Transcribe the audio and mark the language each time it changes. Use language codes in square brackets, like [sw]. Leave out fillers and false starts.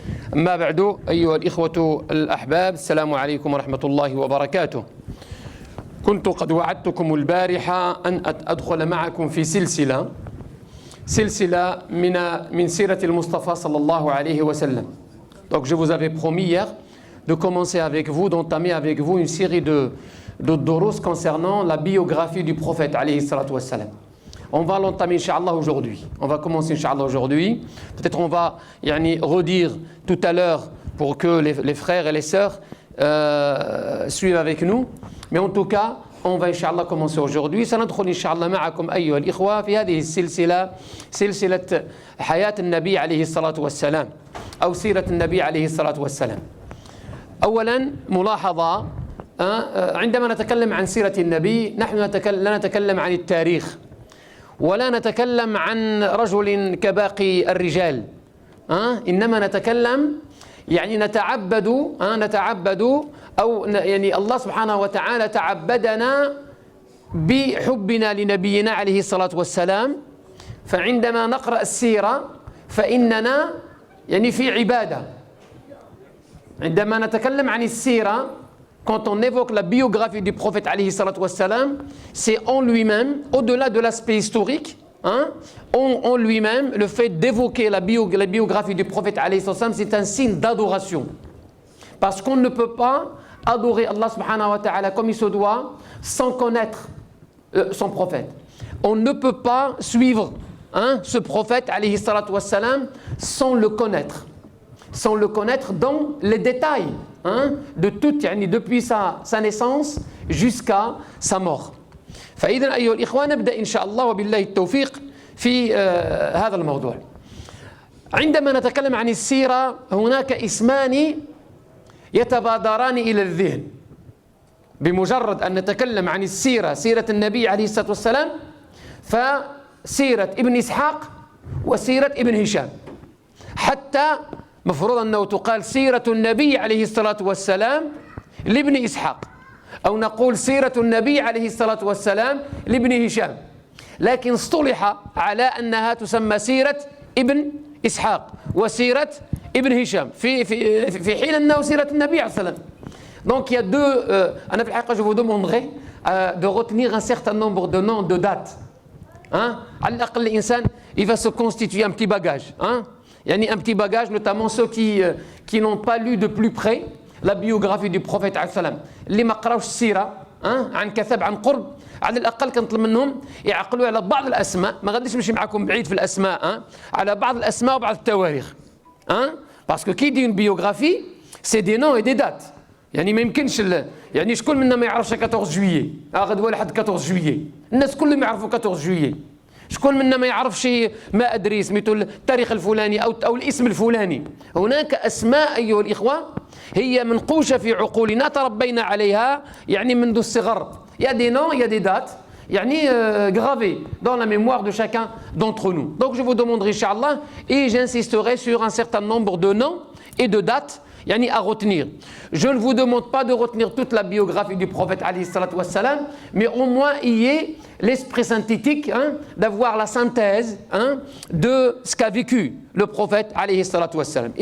[ar] أما بعد أيها الإخوة الأحباب، السلام عليكم ورحمة الله وبركاته. كنت قد وعدتكم البارحة أن أدخل معكم في سلسلة من سيرة المصطفى صلى الله عليه وسلم. [fr] Donc je vous avais promis hier de commencer avec vous, d'entamer avec vous une série de durus concernant la biographie du prophète alayhi salatu wassalam. On va l'entamer Inch'Allah aujourd'hui. On va commencer Inch'Allah aujourd'hui. Peut-être on va redire tout à l'heure pour que les frères et les sœurs suivent avec nous. Mais en tout cas, on va Inch'Allah commencer aujourd'hui. [ar] سندخل إن شاء الله معكم أيها الإخوة في هذه السلسلة، سلسلة حياة النبي عليه الصلاة والسلام أو سيرة النبي عليه الصلاة والسلام. أولا ملاحظة، عندما نتكلم عن سيرة النبي نحن لا نتكلم عن التاريخ ولا نتكلم عن رجل كباقي الرجال، إنما نتكلم نتعبد أو الله سبحانه وتعالى تعبدنا بحبنا لنبينا عليه الصلاة والسلام. فعندما نقرأ السيرة فإننا في عبادة. عندما نتكلم عن السيرة، [fr] quand on évoque la biographie du prophète alayhi salatu wassalam, c'est en lui-même, au-delà de l'aspect historique, en lui-même, le fait d'évoquer la biographie du prophète alayhi salatu wassalam, c'est un signe d'adoration. Parce qu'on ne peut pas adorer Allah subhanahu wa ta'ala comme il se doit sans connaître son prophète. On ne peut pas suivre ce prophète alayhi salatu wassalam sans le connaître. Sans le connaître dans les détails de tout, depuis sa naissance jusqu'à sa mort. [ar] فإذا أيها الإخوة نبدأ إن شاء الله وبالله التوفيق في هذا الموضوع. عندما نتكلم عن السيرة هناك اسمان يتبادران إلى الذهن. بمجرد أن نتكلم عن السيرة، سيرة النبي عليه الصلاة والسلام، فسيرة ابن إسحاق وسيرة ابن هشام. حتى مفروض أنه تقال سيرة النبي عليه الصلاة والسلام لابن إسحاق، أو نقول سيرة النبي عليه الصلاة والسلام لابن هشام، لكن اصطلح على أنها تسمى سيرة ابن إسحاق وسيرة ابن هشام في حين أنه سيرة النبي عليه الصلاة والسلام. [fr] Donc il y a deux, [ar] أنا في الحقيقة [fr] je vous demanderai de retenir un certain nombre de noms, de dates. [ar] على الأقل الإنسان [fr] il va se constituer un petit bagage. Un petit bagage, notamment ceux qui n'ont pas lu de plus près la biographie du prophète [ar] عليه السلام، اللي ما قراوش السيرة عن كثب عن قرب، على الأقل كنطلب منهم يعقلوا على بعض الأسماء. ما غاديش نمشي معكم بعيد في الأسماء، على بعض الأسماء وبعض التواريخ. [fr] parce que qui dit une biographie c'est des noms et des dates. [ar] ما يمكنش شكون منا ما يعرفش 14 جويي، غدوه لحد 14 جويي، الناس كلهم يعرفوا 14 جويي. شكون منا ما يعرفش ما أدري سميتو التاريخ الفلاني أو الاسم الفلاني. هناك أسماء أيها الإخوة هي منقوشة في عقولنا، تربينا عليها منذ الصغر. [fr] Il y a des noms, il y a des dates gravées dans la mémoire de chacun d'entre nous. Donc je vous demanderai Inch'Allah et j'insisterai sur un certain nombre de noms et de dates à retenir. Je ne vous demande pas de retenir toute la biographie du prophète alayhi salatu wassalam, mais au moins y ait l'esprit synthétique, d'avoir la synthèse de ce qu'a vécu le prophète alayhi salatu wassalam.